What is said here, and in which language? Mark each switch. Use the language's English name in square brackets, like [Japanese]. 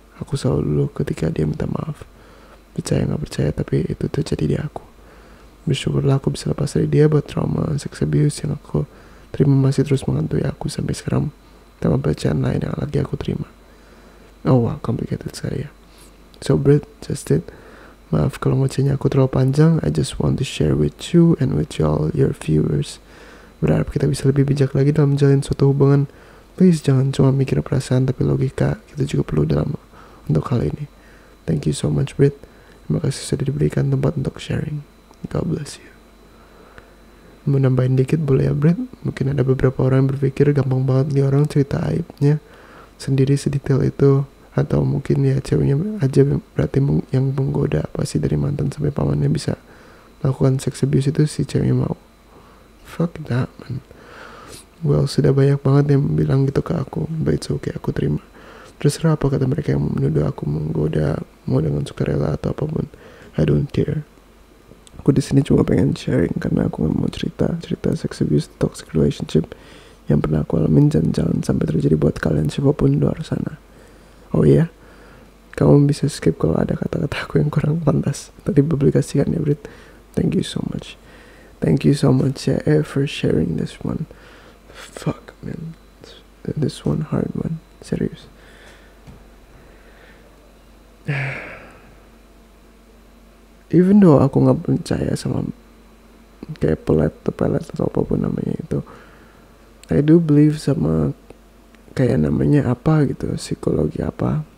[Indonesian] Aku selalu dulu ketika dia minta maaf. Percaya nggak percaya, tapi itu terjadi di aku. Bersyukurlah aku bisa lepas dari dia, buat trauma sex abuse yang aku terima masih terus menghantui aku sampai sekarang, tambah pelecehan lain yang lagi aku terima. [English] Oh wow, complicated [Indonesian] sekali ya. [English] So Brit, just it. [Indonesian] Maaf kalau ngocehnya aku terlalu panjang. [English] I just want to share with you and with y'all, your viewers. [Indonesian] Berharap kita bisa lebih bijak lagi dalam menjalin suatu hubungan. Please jangan cuma mikir perasaan tapi logika. Kita juga perlu dalam untuk hal ini. [English] Thank you so much [Indonesian] Brit. Terima kasih sudah diberikan tempat untuk sharing. [English] God bless you. [Indonesian] Mau nambahin dikit boleh ya Brit? Mungkin ada beberapa orang yang berpikir gampang banget nih orang cerita aibnya sendiri sedetail itu. Atau mungkin ya ceweknya aja berarti yang menggoda. Pasti dari mantan sampai pamannya bisa melakukan sex abuse itu si ceweknya mau. [English] Fuck that man. [Indonesian] Well, sudah banyak banget yang bilang gitu ke aku. [English] But it's okay, [Indonesian] aku terima. Terserah apa kata mereka yang menuduh aku menggoda, mau dengan sukarela atau apapun. [English] I don't care. [Indonesian] Aku di sini cuma pengen sharing karena aku nggak mau cerita sex abuse, toxic relationship yang pernah aku alamin, dan jangan sampai terjadi buat kalian siapapun di luar sana. Oh iya, kamu bisa skip kalau ada kata-kata aku yang kurang pantas. Tadi publikasikan ya Brit. [English] Thank you so much. Thank you so much ya for sharing this one. Fuck man, this one hard one. [Indonesian] Serius. [English] Even though [Indonesian] aku gak percaya sama kayak pelet atau apapun namanya itu, [English] I do believe [Indonesian] sama kayak namanya apa gitu, psikologi apa.